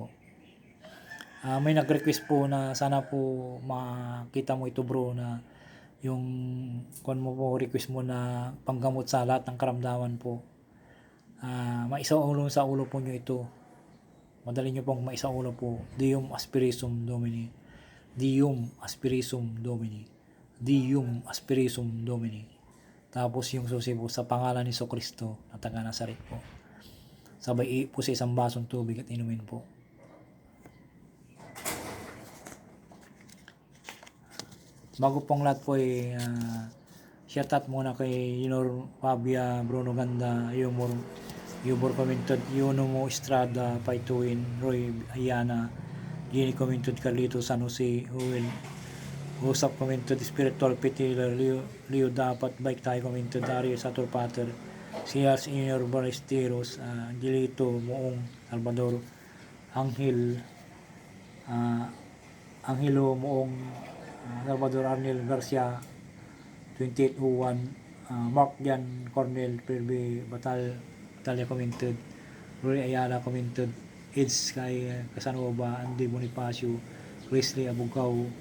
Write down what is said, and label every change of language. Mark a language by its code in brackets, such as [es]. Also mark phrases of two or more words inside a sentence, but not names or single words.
[tl] May nag-request po na sana po makita mo ito bro, na yung kung mo po request mo na panggamot sa lahat ng karamdaman po, maisaulong sa ulo po nyo ito. Madali nyo pong maisaulo po. [la] Deum Aspirisuum Domini, Deum Aspirisuum Domini, Deum Aspirisuum Domini. [tl] Tapos yung susi po, sa pangalan ni Jesucristo na taga Nazaret po. Sabay po sa isang basong tubig at inumin po. Bago pong lahat po [en] shout out [tl] muna kay Yunor Fabia, Bruno Ganda, Yubor Commented, Yunomo Estrada, Paituin, Roy Ayana, Jenny Commented, Carlito San Jose, Owen Usap Commented, Spiritual Petiler, Leo Dapat, Bike Tayo Commented, Dario Sator Pater, Siyas Inor Balesteros, Angelito Moong Salvador, Angelo Moong Salvador, Arnel Garcia 2801, Mark Jan Cornel Perbe Batalia Commented, Roy Ayala Commented, Eds kay Casanova, Andy Bonifacio, Wesley Abugaw,